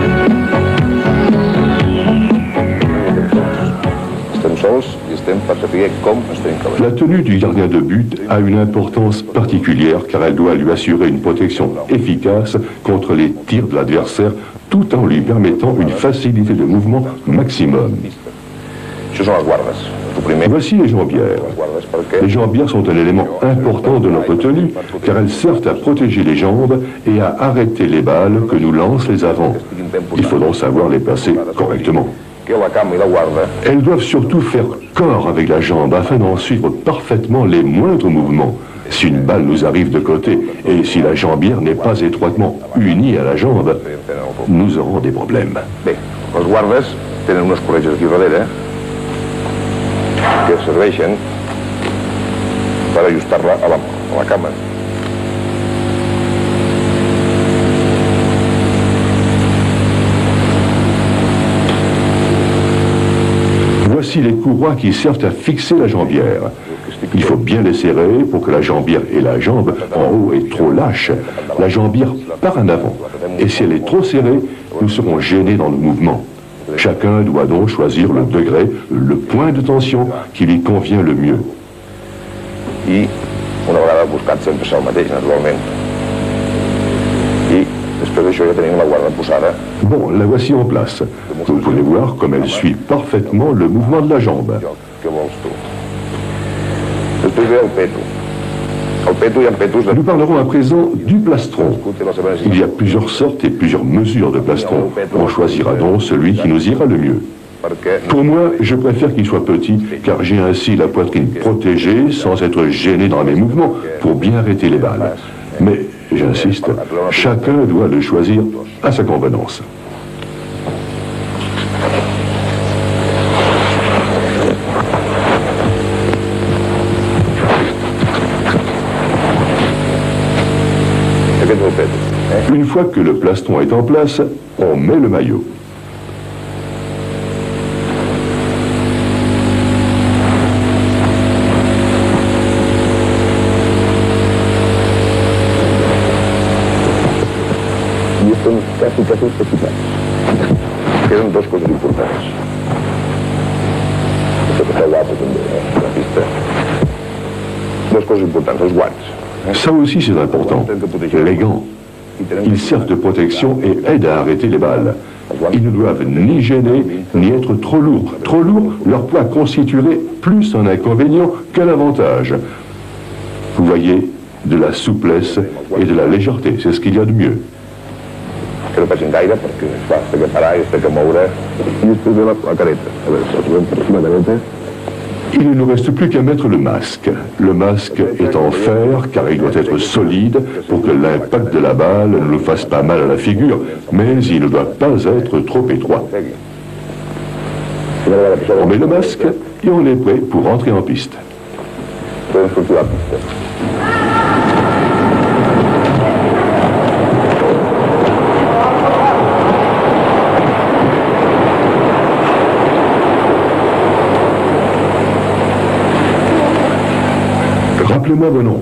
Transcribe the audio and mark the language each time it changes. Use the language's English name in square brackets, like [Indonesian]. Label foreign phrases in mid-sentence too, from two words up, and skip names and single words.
[Catalan] Estem sols i estem per saber [French] La tenue du gardien de but a une importance particulière car elle doit lui assurer une protection efficace contre les tirs de l'adversaire tout en lui permettant une facilité de mouvement maximum. Voici les jambières. Les jambières sont un élément important de notre tenue car elles servent à protéger les jambes et à arrêter les balles que nous lancent les avants. Il faut donc savoir les placer correctement. Elles doivent surtout faire corps avec la jambe afin d'en suivre parfaitement les moindres mouvements. Si une balle nous arrive de côté et si la jambière n'est pas étroitement unie à la jambe, nous aurons des problèmes. [Catalan] Bé, els guardes tenen unes corretges aquí darrere que serveixen per ajustar-la a la cama. [French] Voici les courroies qui servent à fixer la jambière. Il faut bien les serrer pour que la jambière et la jambe en haut est trop lâche. La jambière part en avant. Et si elle est trop serrée, nous serons gênés dans le mouvement. Chacun doit donc choisir le degré, le point de tension qui lui convient le mieux. [Catalan] I una vegada buscat sempre és el mateix, naturalment. I després d'això ja tenim la guarda posada. [French] Bon, la voici en place. Vous pouvez voir comme elle suit parfaitement le mouvement de la jambe. [Catalan] Què vols tu? Després ve el peto. El peto hi ha petos de... [French] Nous parlerons à présent du plastron. Il y a plusieurs sortes et plusieurs mesures de plastron. On choisira donc celui qui nous ira le mieux. Pour moi, je préfère qu'il soit petit, car j'ai ainsi la poitrine protégée sans être gêné dans mes mouvements pour bien arrêter les balles. Mais, j'insiste, chacun doit le choisir à sa convenance. Une fois que le plastron est en place, on met le maillot. [Catalan] I són quasi petitets. Queden dues coses importants. Això que està guapo també, la pista. Dues coses importants, els guants. [French] Ça aussi c'est important. Les gants. Ils servent de protection et aident à arrêter les balles. Ils ne doivent ni gêner, ni être trop lourds. Trop lourds, leur poids constituerait plus un inconvénient qu'un avantage. Vous voyez, de la souplesse et de la légèreté, c'est ce qu'il y a de mieux. [Catalan] Que no passin gaire, perquè clar, s'ha de parar i s'ha de moure. I després ve la careta. A veure, si la trobem per aquí, la careta. [French] Il ne nous reste plus qu'à mettre le masque. Le masque est en fer car il doit être solide pour que l'impact de la balle ne nous fasse pas mal à la figure, mais il ne doit pas être trop étroit. On met le masque et on est prêt pour entrer en piste. [Catalan] Podem sortir a la pista. [French] Rappelez-moi vos noms.